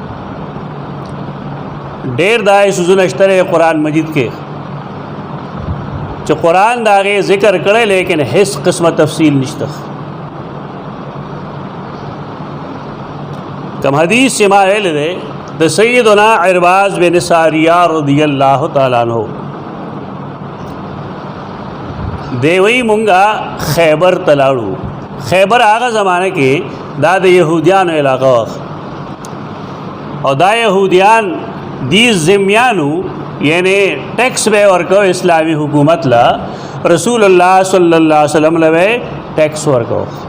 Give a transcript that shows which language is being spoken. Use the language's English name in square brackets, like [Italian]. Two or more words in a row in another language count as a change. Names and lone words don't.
[Pashto] ډېر داسې څیزونه شته قرآن مجید کې چې قرآن د هغې ذکر کړی، لیکن هیڅ قسمه تفصیل نشته. کم حدیث چې ما ویلی دی د سیدنا عرباض بن ساریہ [Arabic] رضی اللہ تعالیٰ عنہ، [Pashto] دی وی مونږه خیبر ته لاړو. خیبر هغه زمانه کې دا د یهودیانو علاقه وه، او دا یهودیان دی ذمیانو، یعنی ټیکس به ورکو اسلامی حکومت لا، رسول الله [Arabic] صلی الله علیه وسلم [Pashto] له ټیکس ورکو.